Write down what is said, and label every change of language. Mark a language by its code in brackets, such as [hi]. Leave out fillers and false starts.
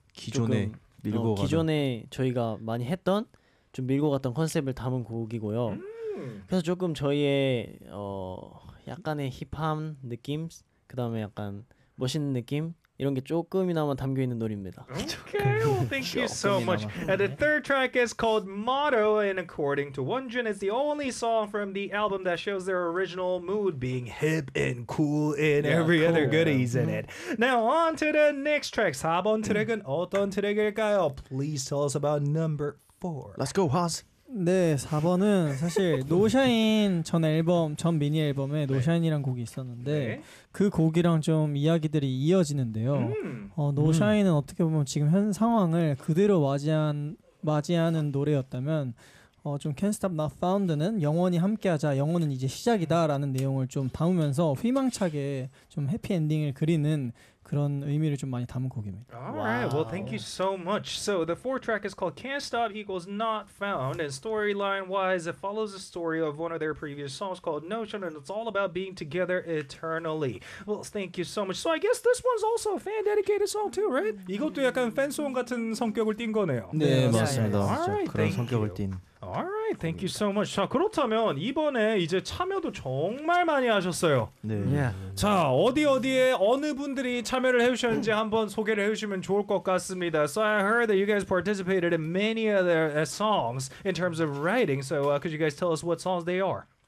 [ko] 기존에 밀고 기존에 저희가 많이 했던 좀 밀고 갔던 컨셉을 담은 곡이고요. 그래서 조금 저희의 약간의 힙합 느낌, 그다음에 약간 멋있는 느낌 이런 게 조금이나마 담겨 있는 노래입니다. [en] Okay, well, thank you so much. And the third track is called Motto, and according to Wonjun, it's the only song from the album that shows their original mood, being hip and cool and every cool, other goodies in it. Now, on to the next track. [ko] 4번 트랙은 어떤 트랙일까요? [en] Please tell us about number 4. Let's go, Haas. [ko] 네, 4번은 사실 노샤인 전 앨범, 전 미니 앨범에 노샤인이란 곡이 있었는데 그 곡이랑 좀 이야기들이 이어지는데요. 노샤인은 어떻게 보면 지금 현 상황을 그대로 맞이하는 노래였다면 좀 Can't Stop Not Found는 영원히 함께하자, 영원은 이제 시작이다 라는 내용을 좀 담으면서 휘망차게 좀 해피엔딩을 그리는 그런 의미를 좀 많이 담은 곡입니다. [en] Alright, well thank you so much. So the fourth track is called Can't Stop Equals Not Found, and storyline wise it follows the story of one of their previous songs called Notion, and it's all about being together eternally. Well, thank you so much. So I guess this one's also a fan dedicated song too, right? [ko] 이것도 약간 팬송 같은 성격을 띈 거네요. 네, 맞습니다. [en] Alright, [ko] 그런 성격을 띈. [en] Alright, thank you so much. [ko] 자, 그렇다면 이번에 이제 참여도 정말 많이 하셨어요. 네. [en] Yeah. [ko] 자, 어디 어디에 어느 분들이 참여를 해주셨는지 한번 소개를 해주시면 좋을 것 같습니다. [en] So I heard that you guys participated in many of their songs in terms of writing. So could you guys tell us what songs they are?